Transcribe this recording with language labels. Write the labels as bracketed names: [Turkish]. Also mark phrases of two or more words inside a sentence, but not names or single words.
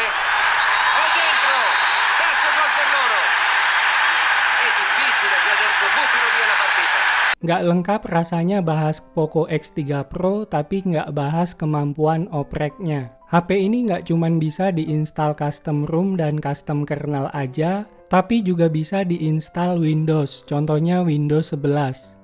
[Italian] È dentro! Calcio gol per loro! È difficile che adesso buttino via la partita. [Indonesian] Nggak lengkap rasanya bahas Poco X3 Pro tapi nggak bahas kemampuan opreknya. HP ini nggak cuman bisa diinstal [English] custom ROM [Indonesian] dan [English] custom kernel [Indonesian] aja, tapi juga bisa diinstal Windows, contohnya Windows 11.